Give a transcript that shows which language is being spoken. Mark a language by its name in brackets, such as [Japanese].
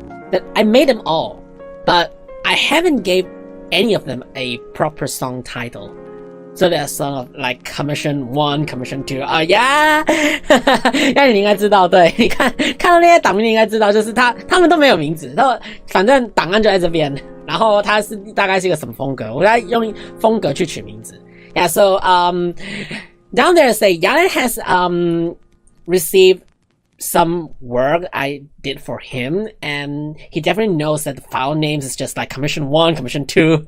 [English] That I made them all, but I I haven't gave any of them a proper song title. So they're sort of like Commission 1, Commission 2. [Chinese] 呀，那你应该知道，对，你看到那些档名，你应该知道，就是他们都没有名字，反正档案就在这边，然后它是大概是一个什么风格，我在用风格去取名字。 [English] Yeah, so down there say Aile has received some work I did for him, and he definitely knows that the file names is just like Commission 1, Commission 2.